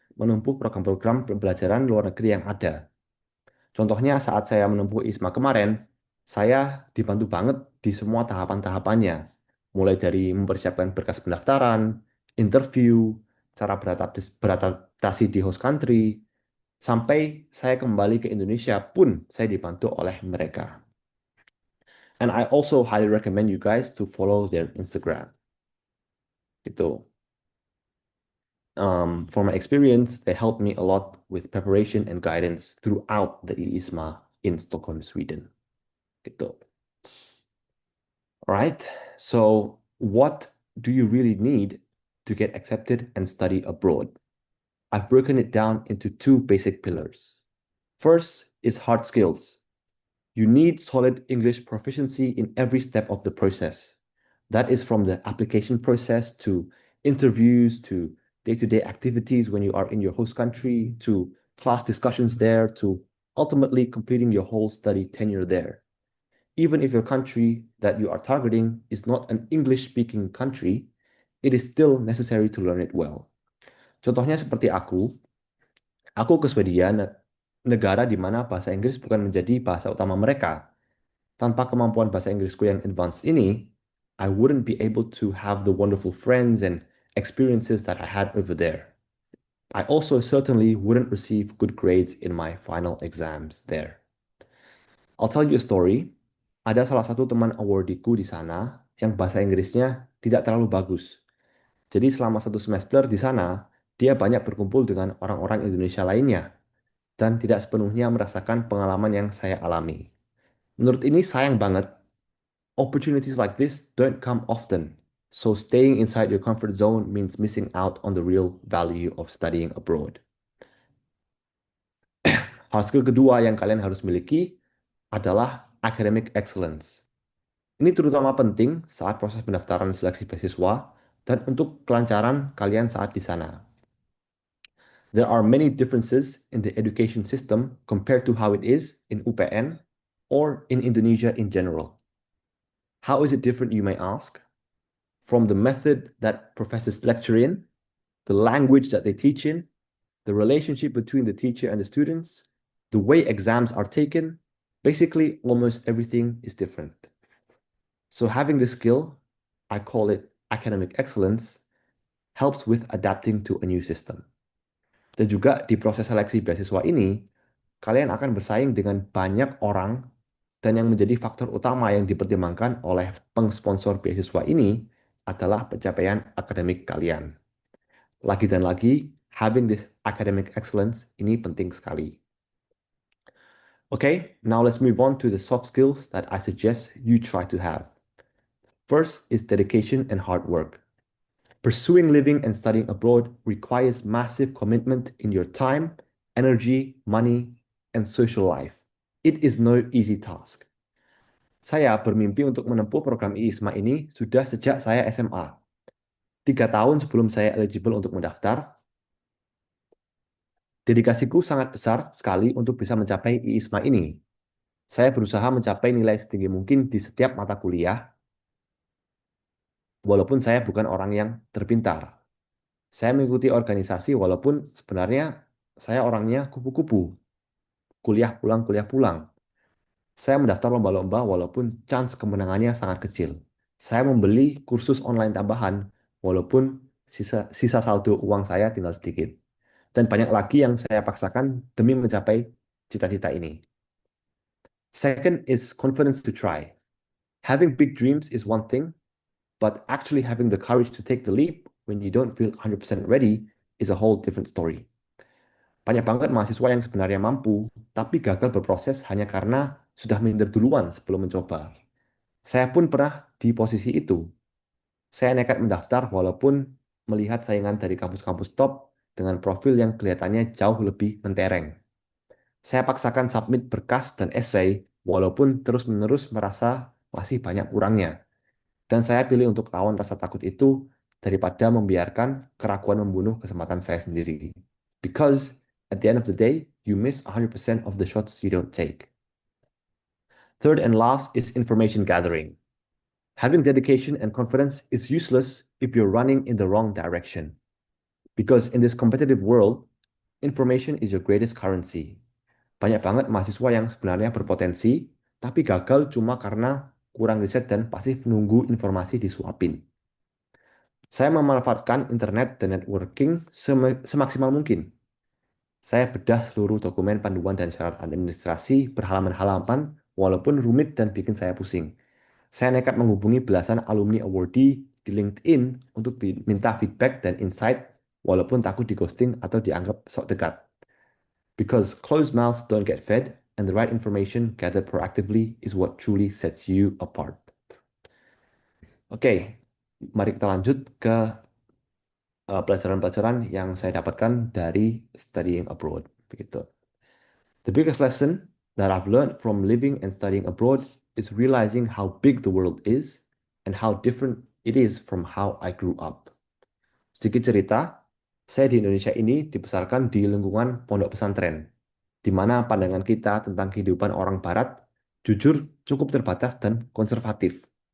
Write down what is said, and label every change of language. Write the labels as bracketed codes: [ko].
[id] menempuh program-program pembelajaran luar negeri yang ada. Contohnya saat saya menempuh ISMA kemarin, saya dibantu banget di semua tahapan-tahapannya. Mulai dari mempersiapkan berkas pendaftaran, interview, cara beradaptasi di host country, sampai saya kembali ke Indonesia pun saya dibantu oleh mereka. [en] And I also highly recommend you guys to follow their Instagram. [id] Gitu. [en] For my experience, they helped me a lot with preparation and guidance throughout the ISMA in Stockholm, Sweden. [id] Gitu. [en] All right. So, what do you really need to get accepted and study abroad? I've broken it down into two basic pillars. First is hard skills. You need solid English proficiency in every step of the process. That is from the application process to interviews to day-to-day activities when you are in your host country to class discussions there to ultimately completing your whole study tenure there. Even if your country that you are targeting is not an English-speaking country, it is still necessary to learn it well. [id] Contohnya seperti aku ke Swedia, negara di mana bahasa Inggris bukan menjadi bahasa utama mereka. Tanpa kemampuan bahasa Inggrisku yang advance ini, [en] I wouldn't be able to have the wonderful friends and experiences that I had over there. I also certainly wouldn't receive good grades in my final exams there. I'll tell you a story. [id] Ada salah satu teman awardiku di sana yang bahasa Inggrisnya tidak terlalu bagus. Jadi selama 1 semester di sana, dia banyak berkumpul dengan orang-orang Indonesia lainnya dan tidak sepenuhnya merasakan pengalaman yang saya alami. Menurut ini sayang banget. [en] Opportunities like this don't come often. So staying inside your comfort zone means missing out on the real value of studying abroad. [id] Hal skill kedua yang kalian harus miliki adalah academic excellence. Ini terutama penting saat proses pendaftaran seleksi beasiswa dan untuk kelancaran kalian saat di sana. [en] There are many differences in the education system compared to how it is in UPN or in Indonesia in general. How is it different, you may ask? From the method that professors lecture in, the language that they teach in, the relationship between the teacher and the students, the way exams are taken, basically almost everything is different. So having this skill, I call it academic excellence, helps with adapting to a new system. [id] Dan juga di proses seleksi beasiswa ini, kalian akan bersaing dengan banyak orang dan yang menjadi faktor utama yang dipertimbangkan oleh pengsponsor beasiswa ini adalah pencapaian akademik kalian. Lagi dan lagi, [en] having this academic excellence [id] ini penting sekali. [en] Okay, now let's move on to the soft skills that I suggest you try to have. First is dedication and hard work. Pursuing living and studying abroad requires massive commitment in your time, energy, money, and social life. It is no easy task. [id] Saya bermimpi untuk menempuh program IISMA ini sudah sejak saya SMA. 3 tahun sebelum saya eligible untuk mendaftar, dedikasiku sangat besar sekali untuk bisa mencapai IISMA ini. Saya berusaha mencapai nilai setinggi mungkin di setiap mata kuliah, walaupun saya bukan orang yang terpintar. Saya mengikuti organisasi walaupun sebenarnya saya orangnya kupu-kupu. Kuliah pulang. Saya mendaftar lomba-lomba walaupun chance kemenangannya sangat kecil. Saya membeli kursus online tambahan walaupun sisa saldo uang saya tinggal sedikit. Dan banyak lagi yang saya paksakan demi mencapai cita-cita ini. [en] Second is confidence to try. Having big dreams is one thing, but actually having the courage to take the leap when you don't feel 100% ready is a whole different story. [id] Banyak banget mahasiswa yang sebenarnya mampu, tapi gagal berproses hanya karena sudah minder duluan sebelum mencoba. Saya pun pernah di posisi itu. Saya nekat mendaftar walaupun melihat saingan dari kampus-kampus top dengan profil yang kelihatannya jauh lebih mentereng. Saya paksakan submit berkas dan essay walaupun terus-menerus merasa masih banyak kurangnya. Dan saya pilih untuk lawan rasa takut itu daripada membiarkan keraguan membunuh kesempatan saya sendiri. [en] Because at the end of the day, you miss 100% of the shots you don't take. Third and last is information gathering. Having dedication and confidence is useless if you're running in the wrong direction. Because in this competitive world, Information is your greatest currency. [id] Banyak banget mahasiswa yang sebenarnya berpotensi, tapi gagal cuma karena kurang riset dan pasif nunggu informasi disuapin. Saya memanfaatkan internet dan networking semaksimal mungkin. Saya bedah seluruh dokumen panduan dan syarat administrasi berhalaman-halaman, walaupun rumit dan bikin saya pusing. Saya nekat menghubungi belasan alumni awardee di LinkedIn untuk minta feedback dan insight, walaupun takut di ghosting atau dianggap sok dekat. [en] Because closed mouths don't get fed, and the right information gathered proactively is what truly sets you apart. [id] Oke, mari kita lanjut ke pelajaran-pelajaran yang saya dapatkan dari [en] studying abroad. [id] Begitu. [en] The biggest lesson that I've learned from living and studying abroad is realizing how big the world is and how different it is from how I grew up. [id] Sedikit cerita, saya di Indonesia ini dibesarkan di lingkungan pondok pesantren, di mana pandangan kita tentang kehidupan orang Barat jujur cukup terbatas dan konservatif.